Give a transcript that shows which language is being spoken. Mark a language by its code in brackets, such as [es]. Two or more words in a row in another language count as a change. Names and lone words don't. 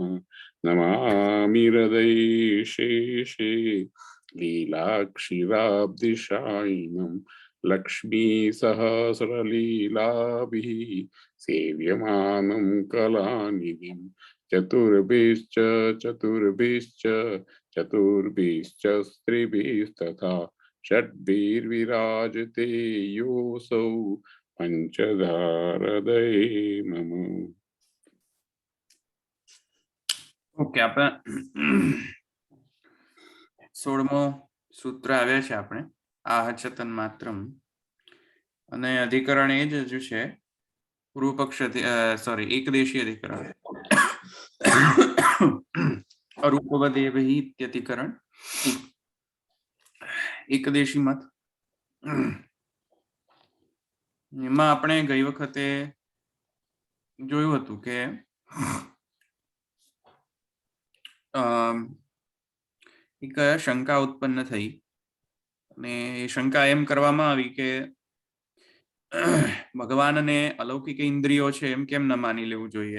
[sa] नमामि हृदये शेषे लीलाक्षीराब्धिशायिनं लक्ष्मीसहस्रलीलाभिः सेव्यमानं कलानिधिं चतुर्भिश्च चतुर्भिश्च चतुर्भिश्च स्त्रिभिस्तथा षड्भिर्विराजते योऽसौ पंचधारदये मम। [gu] ओके, આપણે 16મો સૂત્ર આવ્યા છે આપણે [sa] आहचतन मात्रम [gu] અને અધિકરણ એ જ છે પૂર્વ પક્ષ એકદેશી અધિકરણ [sa] અરૂપવદેવ હિ ઇત્યધિકરણ [gu] એકદેશી મત એમાં આપણે ગઈ વખતે જોયું હતું કે એક શંકા ઉત્પન્ન થઈ અને એ શંકા એમ કરવામાં આવી કે ભગવાનને અલૌકિક ઇન્દ્રિયો છે એમ કેમ ન માની લેવું જોઈએ?